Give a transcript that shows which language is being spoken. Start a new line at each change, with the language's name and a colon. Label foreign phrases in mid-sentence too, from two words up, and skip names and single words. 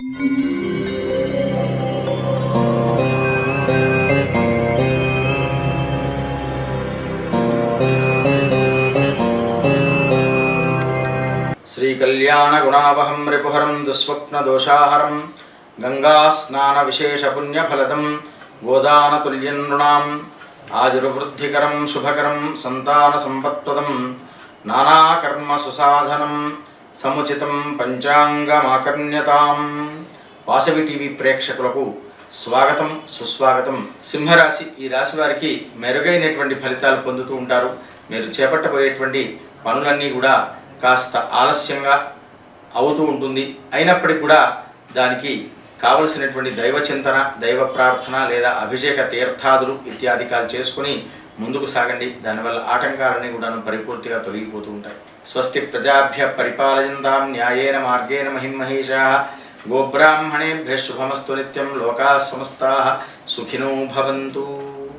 Sanskrit: श्रीकल्याणगुणावहं रिपुहरं दुःस्वप्नदोषाहरं गंगास्नानविशेषपुण्यफलदं गोदानतुल्यं नृणाम् आयुर्वृद्धिकरं शुभकरं संतानसंपत्प्रदं नानाकर्मसुसाधनं समुचितं पंचांगमाकर्ण्यताम्।
Telugu: వాసవి టీవీ ప్రేక్షకులకు స్వాగతం సుస్వాగతం। సింహరాశి ఈ రాశి వారికి మెరుగైనటువంటి ఫలితాలు పొందుతూ ఉంటారు। మీరు చేపట్టబోయేటువంటి పనులన్నీ కూడా కాస్త ఆలస్యంగా అవుతూ ఉంటుంది। అయినప్పటికీ కూడా దానికి కావలసినటువంటి దైవ చింతన, దైవ ప్రార్థన లేదా అభిషేక తీర్థాదులు ఇత్యాదికాలు చేసుకుని ముందుకు సాగండి। దానివల్ల ఆటంకాలన్నీ కూడా పరిపూర్తిగా తొలగిపోతూ ఉంటాయి।
Sanskrit: స్వస్తి ప్రజాభ్య పరిపాలయంతాం న్యాయేన మార్గేణ మహిమహేషాః గోబ్రాహ్మణేభ్యః శుభమస్తు నిత్యం। లోకాః సమస్తాః సుఖినో భవంతు।